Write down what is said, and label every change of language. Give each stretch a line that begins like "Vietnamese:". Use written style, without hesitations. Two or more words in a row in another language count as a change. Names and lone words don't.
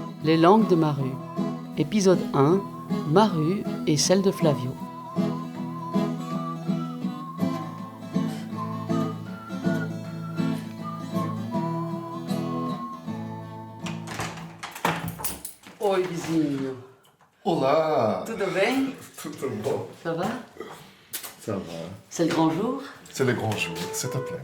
French: Les langues de Maru. Épisode 1. Maru et celle de Flavio.
Portuguese: Oi, vizinho. Olá! Tudo bem? Tudo bom?
French: Ça va? Ça va. C'est le grand jour? C'est le grand jour, s'il te plaît.